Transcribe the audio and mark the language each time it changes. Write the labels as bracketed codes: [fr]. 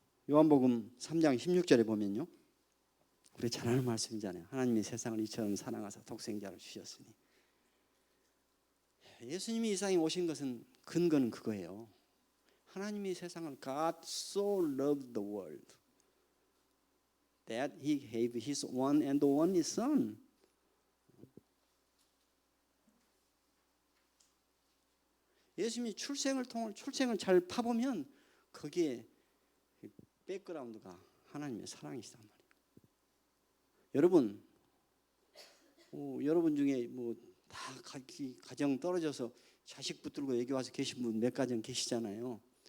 [ko] 요한복음 3장 16절에 보면요. 우리 잘 아는 말씀이잖아요. 하나님이 세상을 이처럼 사랑하사 독생자를 주셨으니. 예수님이 이 세상에 오신 것은 근거는 그거예요. 하나님이 세상을 [en] God so loved the world that He gave His one and only Son. [ko] 예수님이 출생을 잘 파보면 거기에 백그라운드가 하나님의 사랑이시단 말이에요. 여러분, 여러분 중에 뭐 다 가정 떨어져서 자식 붙들고 여기 와서 계신 분 몇 가정 계시잖아요.